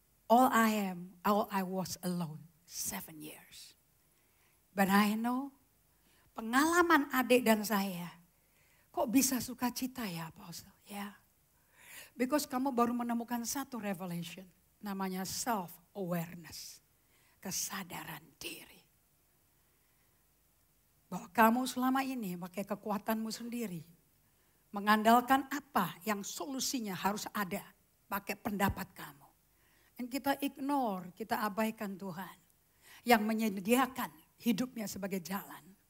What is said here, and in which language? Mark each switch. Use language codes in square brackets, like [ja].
[en] All I was alone 7 years. But I know, [id] pengalaman adik dan saya, kok bisa sukacita ya Apostle? Ya. Because kamu baru menemukan satu revelation. Namanya self-awareness. Kesadaran diri. Bahwa kamu selama ini pakai kekuatanmu sendiri. Mengandalkan apa yang solusinya harus ada. Pakai pendapat kamu. Dan kita ignore, kita abaikan Tuhan. Yang menyediakan hidupnya sebagai jalan.